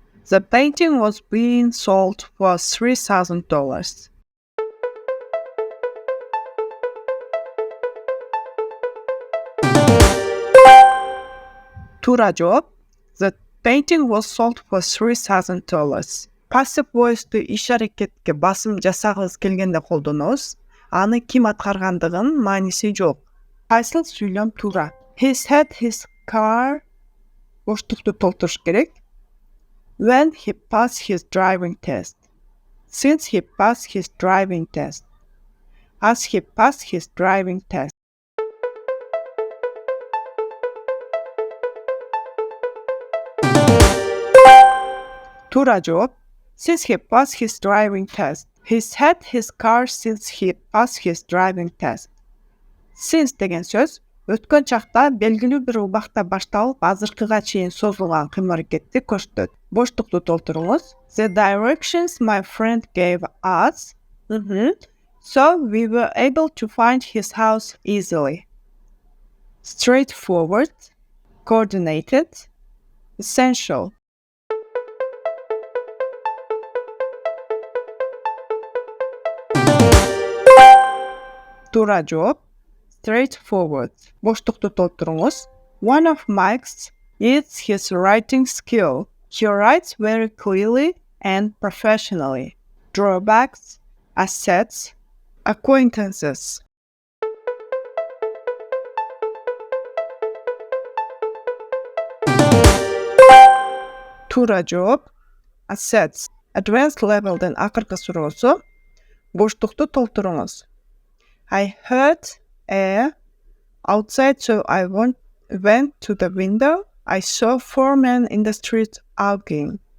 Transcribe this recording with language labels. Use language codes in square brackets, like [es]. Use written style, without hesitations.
[en] The painting was being sold for $3,000. [ky] Туура жооп. [en] The painting was sold for $3,000. [ky] Passive voice'ду иш-аракетке басым жасагыңыз келгенде колдонобуз. Аны ким аткаргандыгын мааниси жок. Кайсыл сүйлөм туура? [en] He's had his car. [ky] Боштукту толтуруш керек. [en] When he passed his driving test. Since he passed his driving test. As he passed his driving test. [ky] Туура жооп. [en] Since he passed his driving test. He's had his car since he passed his driving test. [ky] Since деген сөз өткөн чакта белгилүү бир убакта башталып, азыркыга чейин созулган кыйм-аракетти көрсөтөт. Боштукту толтуруңуз. [en] The directions my friend gave us. So we were able to find his house easily. Straightforward, coordinated, essential. [ky] Туура жооп. Straightforward. Боштукту толтуруңуз. [en] One of Mike's is his writing skill. He writes very clearly and professionally. Drawbacks, assets, acquaintances. [ky] Туура жооп. Assets. Advanced level'ден акыркы суроосу. Боштукту толтуруңуз. [en] I heard air outside, so I went to the window. I saw 4 men in the street arguing.